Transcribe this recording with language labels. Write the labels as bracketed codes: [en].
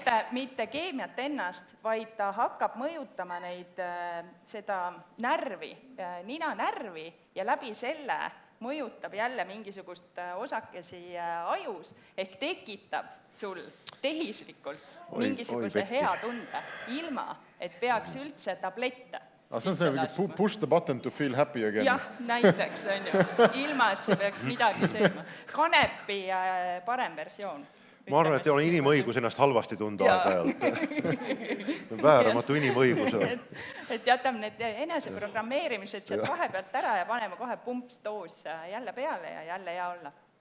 [et] Mitte keemiat ennast, vaid ta hakkab mõjutama seda närvi, ninanärvi ja läbi selle mõjutab jälle mingisugust osakesi ajus ehk tekitab sul tehislikult mingisuguse hea tunde, ilma et peaks üldse tablette. See on see [en] push the button to feel happy again. [et] Jah, näiteks on ju, ilma et see peaks midagi seema. Kanepi parem versioon. Ma arvan, et ei ole inimõigus ennast halvasti tunda aeg-ajalt. Vääramatu inimõigus. Et jätame need eneseprogrammeerimised sealt vahepealt ära ja paneme kohe pumps doos jälle peale ja jälle hea olla.